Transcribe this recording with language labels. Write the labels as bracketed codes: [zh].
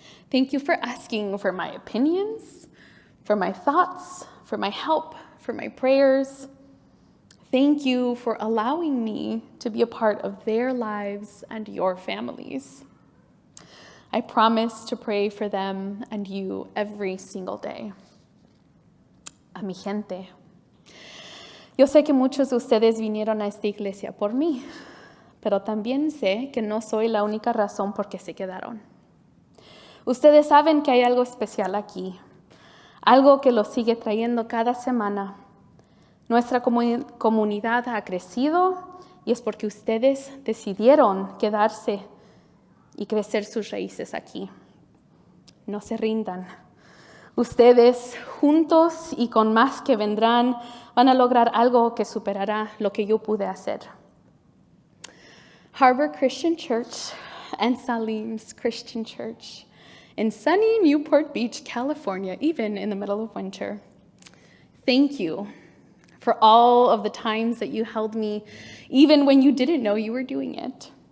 [en] Thank you for asking for my opinions, for my thoughts, for my help, for my prayers. Thank you for allowing me to be a part of their lives and your families. I promise to pray for them and you every single day. [es] A mi gente. Yo sé que muchos de ustedes vinieron a esta iglesia por mí, pero también sé que no soy la única razón por qué se quedaron. Ustedes saben que hay algo especial aquí, algo que los sigue trayendo cada semana. Nuestra comunidad ha crecido y es porque ustedes decidieron quedarse y crecer sus raíces aquí. No se rindan. Ustedes, juntos y con más que vendrán, van a lograr algo que superará lo que yo pude hacer. [en] Harbor Christian Church and Salim's Christian Church in sunny Newport Beach, California, even in the middle of winter. Thank you for all of the times that you held me, even when you didn't know you were doing it.